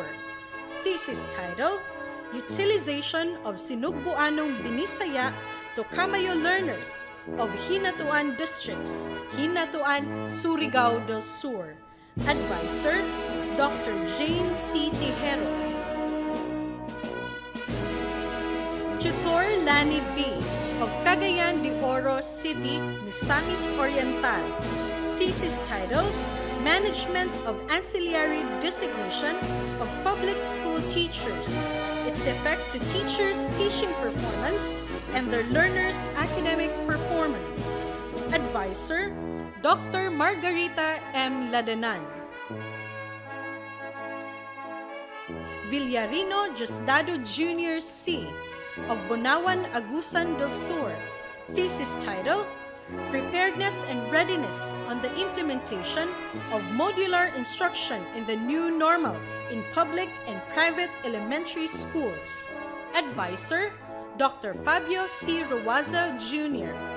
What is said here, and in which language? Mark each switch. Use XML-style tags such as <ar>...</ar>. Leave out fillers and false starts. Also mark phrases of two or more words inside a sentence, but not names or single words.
<en>Thesis title, Utilization of Sinugbuanong Binisaya to Kamayo learners of Hinatuan Districts, Hinatuan, Surigao del Sur. Advisor, Dr. Jane C. Tejero. Tutor Lani B. of Cagayan de Oro City, Misamis Oriental. Thesis title, Management of Ancillary Designation of Public School Teachers, its effect to teachers' teaching performance and their learners' academic performance. Advisor, Dr. Margarita M. Ladenan. Villarino Diosdado Jr. C. of Bunawan, Agusan del Sur. Thesis title, Preparedness and Readiness on the Implementation of Modular Instruction in the New Normal in Public and Private Elementary Schools. Advisor, Dr. Fabio C. Ruwaza Jr.</en>